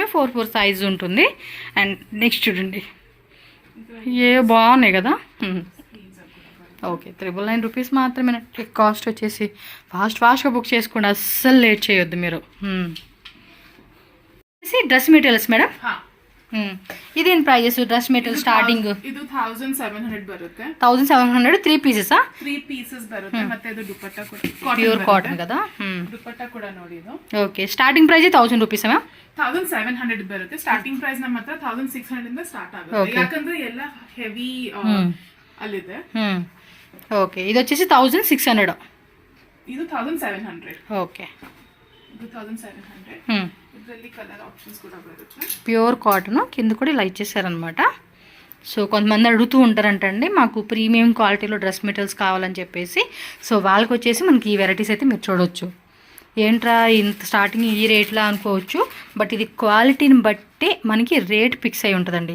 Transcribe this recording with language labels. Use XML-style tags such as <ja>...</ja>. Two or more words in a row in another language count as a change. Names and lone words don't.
<te>4 సైజ్ ఉంటుంది. అండ్ నెక్స్ట్ చూడండి, ఏ బాగున్నాయి కదా. ఓకే, 999 రూపీస్ మాత్రమే. కాస్ట్ వచ్చేసి ఫాస్ట్గా బుక్ చేసుకోండి, అస్సలు లేట్ చేయొద్దు మీరు.</te> <en>dress materials madam.</en> <kn>ಇದೇನು ಪ್ರೈಸಸ್</kn> <en>dress material starting?</en> <kn>ಇದು 1700 ಬರುತ್ತೆ. 1700 3 ಪೀಸಸಾ? 3 ಪೀಸಸ್ ಬರುತ್ತೆ. ಮತ್ತೆ ಇದು ದುಪಟ್ಟ ಕೂಡ</kn> <en>pure cotton</en> <te>కదా.</te> <kn>ದುಪಟ್ಟ ಕೂಡ ನೋಡಿ ಇದು. ಓಕೆ,</kn> <en>starting price</en> <kn>1000 ರೂಪೀಸ್ ಮ್ಯಾಮ್? 1700 ಬರುತ್ತೆ.</kn> <en>starting price</en> <kn>ನಮ್ಮ ಹತ್ರ 1600 ಇಂದ ಸ್ಟಾರ್ಟ್ ಆಗುತ್ತೆ. ಯಾಕಂದ್ರೆ ಎಲ್ಲ ಹೆವಿ ಅಲ್ಲಿದೆ. ಓಕೆ, ಇದು వచ్చేసి 1600. ಇದು 1700. ಓಕೆ, ಇದು 1700. ಇದರಲ್ಲಿ</kn> <te>కలర్ ఆప్షన్స్ కూడా</te> <kn>బರುತ್ತೆ.</kn> <te>ప్యూర్ కాటన్ కింద కూడా ఇలా ఇచ్చేసారనమాట. సో కొంతమంది అడుగుతూ ఉంటారంటండి మాకు ప్రీమియం క్వాలిటీలో</te> <en>dress materials</en> <te>కావాలని చెప్పేసి. సో వాళ్ళకి వచ్చేసి మనకి ఈ వెరైటీస్ అయితే మీరు చూడొచ్చు. ఏంట్రా ఇంత స్టార్టింగ్ ఈ రేట్లా అనుకోవచ్చు, బట్ ఇది క్వాలిటీని బట్టే మనకి రేట్ ఫిక్స్ అయి ఉంటుందండి.</te>